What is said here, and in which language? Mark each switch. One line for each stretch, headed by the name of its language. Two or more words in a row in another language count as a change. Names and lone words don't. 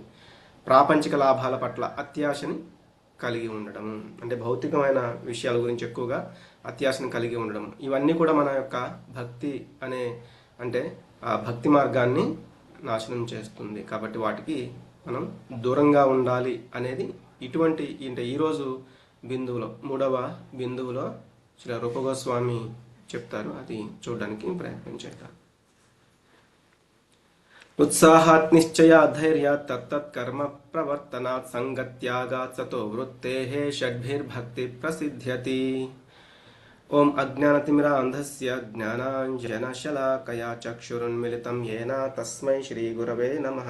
Telugu: ప్రాపంచిక లాభాల పట్ల అత్యాశని కలిగి ఉండడం అంటే భౌతికమైన విషయాల గురించి ఎక్కువగా అత్యాశను కలిగి ఉండడం, ఇవన్నీ కూడా మన యొక్క భక్తి అనే అంటే ఆ భక్తి మార్గాన్ని నాశనం చేస్తుంది. కాబట్టి వాటికి మనం దూరంగా ఉండాలి అనేది ఇటువంటి అంటే ఈరోజు బిందువులో 3వ బిందువులో శ్రీ రూప గోస్వామి చెప్తారు. అది చూడడానికి ప్రయత్నం చేద్దాం.
Sanskrit: उत्साहात् निश्चयात् धैर्यात् तत्तत् कर्म प्रवर्तनात् संगत्यागात् सतो वृत्तेः षड्भिर्भक्तिः प्रसिद्ध्यति. ओम अज्ञानतिमिरान्धस्य ज्ञानाञ्जनशलाकया चक्षुरुन्मिलितं येन तस्मै श्रीगुरवे नमः.